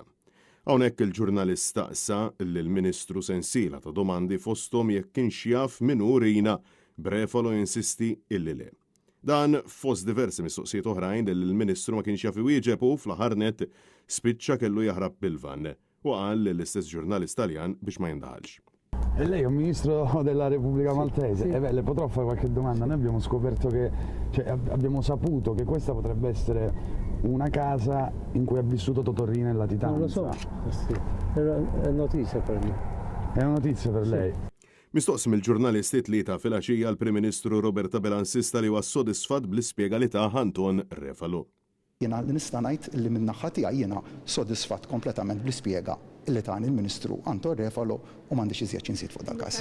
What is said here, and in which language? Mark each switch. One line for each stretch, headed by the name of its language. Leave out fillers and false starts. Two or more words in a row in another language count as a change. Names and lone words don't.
Maltese: Hawnhekk il-ġurnalist staqsa lill-Ministru sensiela ta' domandi fosthom jekk kienx jaf min hu Rina, Brefalo jinsisti illi le. Dan fost diversi mistoqsijiet oħrajn li l-Ministru ma kienx jaf iwieġeb u fl-aħħar nett spiċċa kellu jaħrab bil-van u qal l-istess ġurnalist Taljan biex ma jindaħalx.
Italian: E lei è un ministro della Repubblica Maltese? Sì. Le potrò fare qualche domanda? Noi abbiamo scoperto che, abbiamo saputo che questa potrebbe essere una casa in cui ha vissuto Totorina e latitanza. Non lo so, sì. È notizia per me. È una notizia per lei?
Maltese: Mistoqsim il-ġurnalisti tlieta fil-għaxija l-Prim-Ministru Robert Abela insista li huwa sodisfatt bl-ispjega li ta' Anton Refalo. Jiena nista' ngħid li min-naħa tiegħi jiena sodisfatt kompletament bl-ispjega li tani il-Ministru Anton Refalo u m'għandix iżjed inżid fuq dal-każ.